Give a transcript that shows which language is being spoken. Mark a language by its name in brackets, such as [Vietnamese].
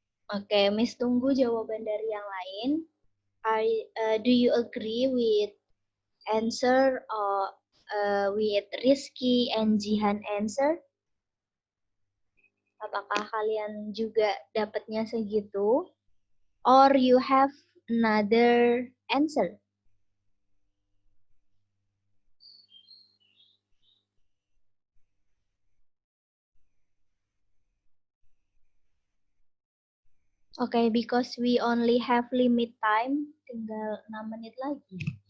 [Indonesian] Oke, Miss tunggu jawaban dari yang lain. [English] Do you agree with answer or with Rizky and Jihan answer? [Indonesian] Apakah kalian juga dapatnya segitu? [English] Or you have another answer? Okay, because we only have limit time, [Indonesian] tinggal 6 menit lagi.